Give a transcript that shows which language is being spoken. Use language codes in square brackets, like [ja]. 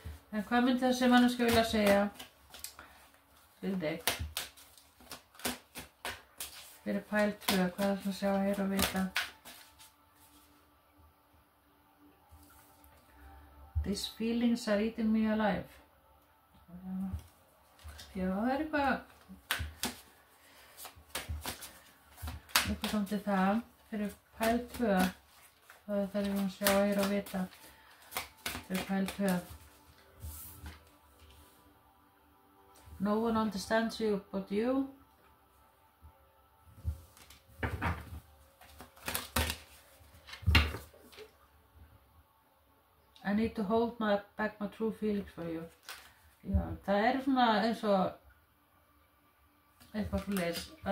[is] En hvað myndi þessi manneskja vilja segja við þig? Fyrir pæl 2, hvað er það að sjá, heyra og vita? [en] These feelings are eating me alive. [is] Já, það er eitthvað samt í það. Fyrir pæl 2, það er að sjá, heyra og vita. Fyrir pæl 2. [en] No one understands you but you. I need to hold back my true feelings for you. [is] Já, það er svona eins og eitthvað svoleiðis.